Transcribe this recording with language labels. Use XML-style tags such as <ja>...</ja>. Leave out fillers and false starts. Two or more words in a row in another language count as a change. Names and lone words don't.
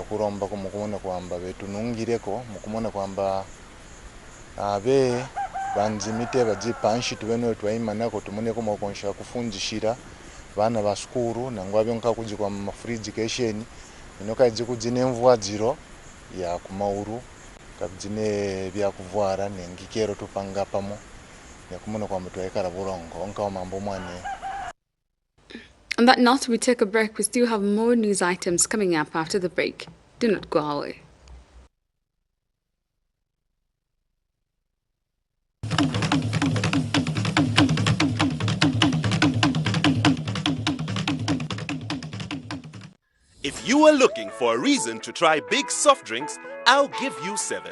<kqn>kuromba ko mukumona kwamba betunungireko mukumona kwamba abe banzimite bajipanshi tubeno twayimana ko tumone ko mukonsha kufunjishira bana baskuru nangwa byonka kujikwa mu</kqn> <en>free education</en> <kqn>inoka jikujine mvua zero ya kumauru kabjine bya kuvwara nengikero tupanga pamo yakumona kwamba twayekara burongo onka mambo mwane.</kqn> <en>On that note, we take a break. We still have more news items coming up after the break. Do not go away. If you are looking for a reason to try big soft drinks, I'll give you 7.</en>